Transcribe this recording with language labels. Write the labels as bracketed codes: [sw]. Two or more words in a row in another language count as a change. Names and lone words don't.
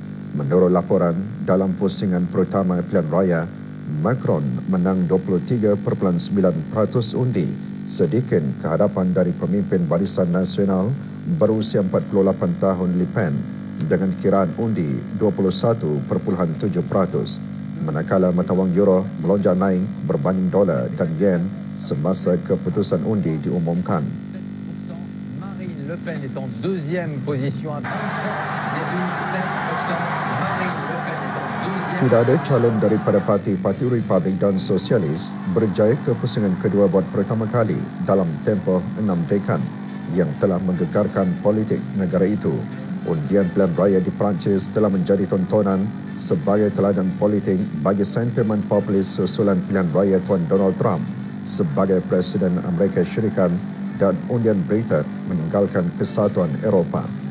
[ms] Menurut laporan, dalam pusingan pertama pilihan raya, Macron menang 23.9% undi, sedikit kehadapan dari pemimpin Barisan Nasional berusia 48 tahun Le Pen dengan kiraan undi 21.7%. Manakala mata wang euro melonjak naik berbanding dolar dan yen semasa keputusan undi diumumkan. [fr] Marine Le Pen est en deuxième position à 30,7%. Marine Le Pen est en deuxième [ms] Tidak ada calon daripada Parti Republik dan Sosialis berjaya ke pusingan kedua buat pertama kali dalam tempoh 6 dekad yang telah menggegarkan politik negara itu. Undian pilihan raya di Perancis telah menjadi tontonan sebagai teladan politik bagi sentimen populis susulan pilihan raya Tuan Donald Trump sebagai Presiden Amerika Syarikat dan undian Britain meninggalkan Kesatuan Eropah.